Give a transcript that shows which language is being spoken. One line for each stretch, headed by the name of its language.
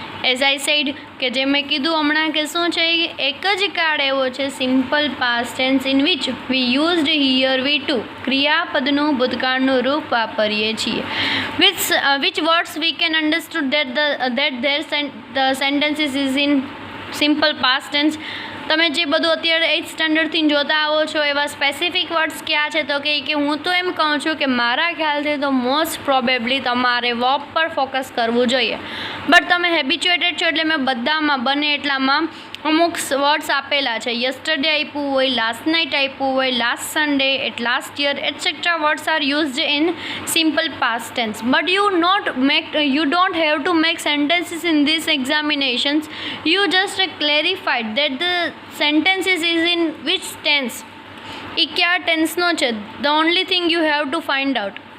English: as I said
Gujarati: કે જે મેં કીધું હમણાં કે શું છે, એક જ કાળ એવો છે
English: simple past tense in which we used here V2
Gujarati: ક્રિયાપદનું ભૂતકાળનું રૂપ વાપરીએ છીએ.
English: Which words we can understood that the sentences is in simple past tense.
Gujarati: તમે જે બધું અત્યારે 8th સ્ટાન્ડર્ડથી જોતા આવો છો એવા સ્પેસિફિક વર્ડ્સ ક્યાં છે તો કે હું તો એમ કહું છું કે મારા ખ્યાલથી તો મોસ્ટ પ્રોબેબલી તમારે વર્બ પર ફોકસ કરવું જોઈએ. બટ તમે હેબિચ્યુએટેડ છો એટલે મેં બધામાં બને એટલામાં અમુક વર્ડ્સ આપેલા છે.
English: yesterday
Gujarati: આપ્યું હોય,
English: Last night આપ્યું હોય, last Sunday, at last year etcetera words are used in simple past tense. But you don't have to make sentences in these examinations. You just clarified that the sentences is in which tense.
Gujarati: એ કયા ટેન્સનો છે,
English: the only thing you have to find out.